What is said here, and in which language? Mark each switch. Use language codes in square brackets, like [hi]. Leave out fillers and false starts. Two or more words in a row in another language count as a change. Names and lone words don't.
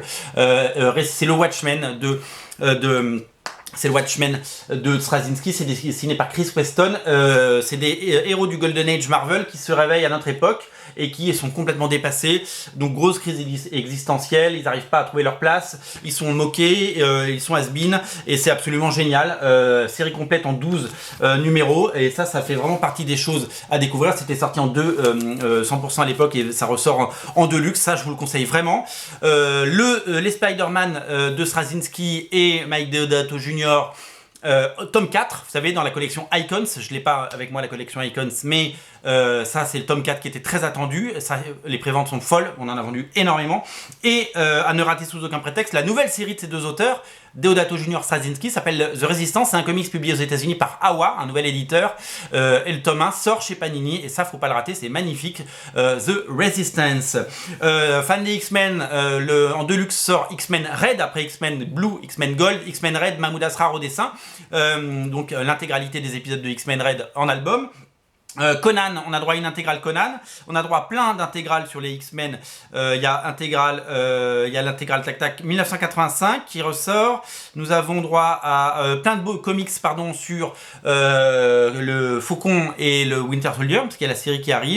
[fr] C'est le Watchmen c'est le Watchmen de Straczynski, c'est dessiné par Chris Weston. C'est des héros du [en] Golden Age [fr] Marvel qui se réveillent à notre époque et qui sont complètement dépassés. Donc grosse crise existentielle, ils n'arrivent pas à trouver leur place, ils sont moqués, ils sont has-been et c'est absolument génial. Série complète en 12 numéros et ça fait vraiment partie des choses à découvrir. C'était sorti en 100% à l'époque et ça ressort en deluxe, ça je vous le conseille vraiment. Les Spider-Man de Straczynski et Mike Deodato Jr. Tome 4, vous savez, dans la collection Icons, je l'ai pas avec moi la collection Icons, mais ça c'est le tome 4 qui était très attendu, ça, les préventes sont folles, on en a vendu énormément, et à ne rater sous aucun prétexte, la nouvelle série de ces deux auteurs, Deodato Jr. Straczynski, s'appelle The Resistance, c'est un comics publié aux États-Unis par Awa, un nouvel éditeur, et le tome 1 sort chez Panini, et ça faut pas le rater, c'est magnifique. The Resistance. Fan des X-Men, en deluxe sort X-Men Red, après X-Men Blue, X-Men Gold, X-Men Red, Mahmoud Asrar au dessin, donc l'intégralité des épisodes de X-Men Red en album. Conan, on a droit à une intégrale Conan, on a droit à plein d'intégrales sur les X-Men. Il y a l'intégrale Tac Tac 1985 qui ressort. Nous avons droit à plein de beaux comics sur le Faucon et le Winter Soldier, parce qu'il y a la série qui arrive.